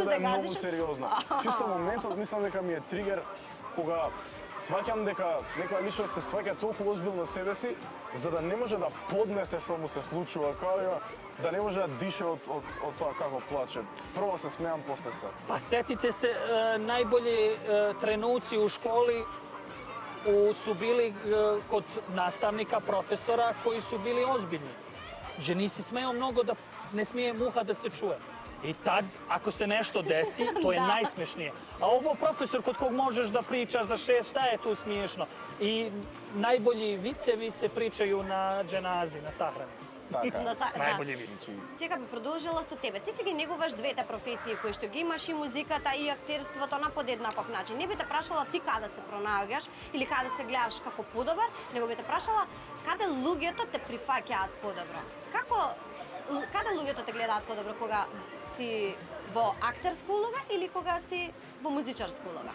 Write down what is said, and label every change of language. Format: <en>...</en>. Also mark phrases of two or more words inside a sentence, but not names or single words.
<mk>Може да е многу загазиш. сериозно. Чисто моментот мислам дека ми е тригер кога сваќам дека некоја личност се сваќа толку озбилно себе си, за да не може да поднесе што му се случува, као да не може да дише од тоа како плаче. Прво се смеам, после се.</mk> <sr>Pa setite se, najbolji trenuci u školi su bili kod nastavnika, profesora koji su bili ozbiljni. Že nisi smeo mnogo da ne smije muha da se čuje. I tad, ako se nešto desi, to je najsmešnije. A ovo profesor kod kog možeš da pričaš, da šta je tu smiješno? I najbolji vicevi se pričaju na dženazi, na sahrani.</sr> <mk>Така.</mk> <sr>Najbolji vic.</sr> <mk>Сега би продолжила со тебе. Ти си ги негуваш двете професии кои што ги имаш, и музиката и актерството на подеднаков начин. Не би те прашала ти каде се пронаоѓаш или каде се гледаш како подобар, него би те прашала каде луѓето те прифаќаат подобро. Каде луѓето те гледаат подобро, кога си во актерска улога или кога си во музичарска улога?</mk>